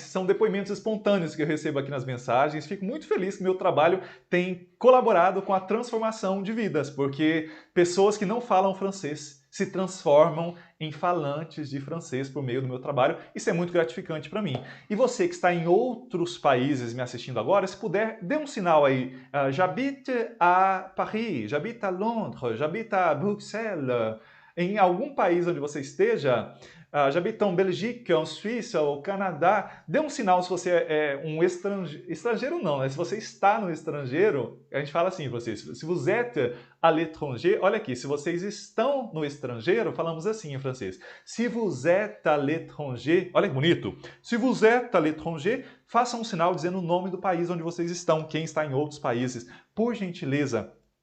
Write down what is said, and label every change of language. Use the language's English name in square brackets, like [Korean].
[Portuguese] São depoimentos espontâneos que eu recebo aqui nas mensagens. Fico muito feliz que meu trabalho tem colaborado com a transformação de vidas, porque pessoas que não falam francês se transformam em falantes de francês por meio do meu trabalho. Isso é muito gratificante para mim. E você que está em outros países me assistindo agora, se puder, dê um sinal aí. [French] J'habite à Paris, j'habite à Londres, j'habite à Bruxelles. [Portuguese] Em algum país onde você esteja, [French] j'habite en Belgique, [Portuguese] en Suíça, ou Canadá, dê um sinal se você é um estrangeiro não, né? Se você está no estrangeiro, a gente fala assim para vocês, [French] se vous êtes à l'étranger, [Portuguese] olha aqui, se vocês estão no estrangeiro, falamos assim em francês, [French] si vous êtes à l'étranger, [Portuguese] olha que bonito, si vous êtes à l'étranger, faça um sinal dizendo o nome do país onde vocês estão, quem está em outros países, por gentileza.